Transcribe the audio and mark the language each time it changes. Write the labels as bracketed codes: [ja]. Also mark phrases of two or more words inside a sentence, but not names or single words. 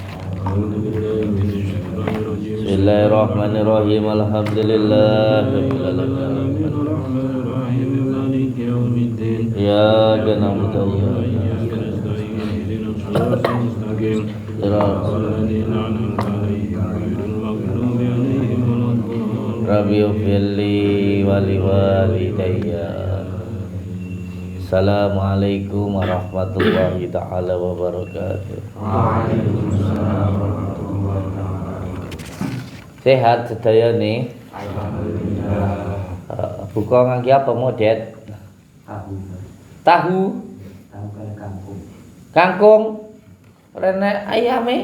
[ar] بسم الله الرحمن الرحيم الحمد لله رب العالمين إياك نعبد وإياك نستعين رب اغفر لي ولوالدي. السلام عليكم ورحمة الله تعالى وبركاته. [jv] Sehat sedaya nih. Buka ngangge apa modet? Tahu. Kangkung. Rene ayame.